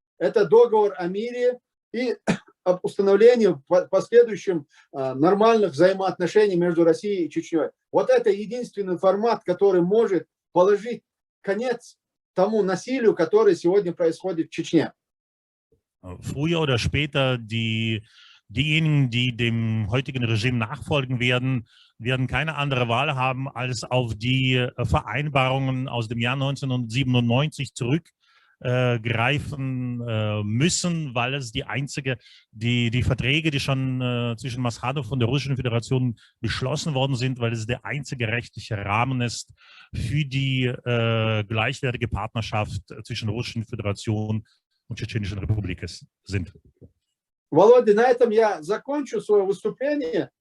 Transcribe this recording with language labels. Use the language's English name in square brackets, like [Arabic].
[Russian] Это договор о мире и об установлении в последующем нормальных взаимоотношений между Россией и Чечней. Вот это единственный формат, который может положить конец тому насилию, которое сегодня происходит в Чечне. [German] Früher oder später diejenigen, die dem heutigen Regime nachfolgen werden keine andere Wahl haben, als auf die Vereinbarungen aus dem Jahr 1997 greifen müssen, weil es die einzige, die Verträge, die schon zwischen Maskhadov und der Russischen Föderation beschlossen worden sind, weil es der einzige rechtliche Rahmen ist für die gleichwertige Partnerschaft zwischen der Russischen Föderation und Tschetschenischen Republik sind. [Russian] Володя, на этом я закончу свое выступление.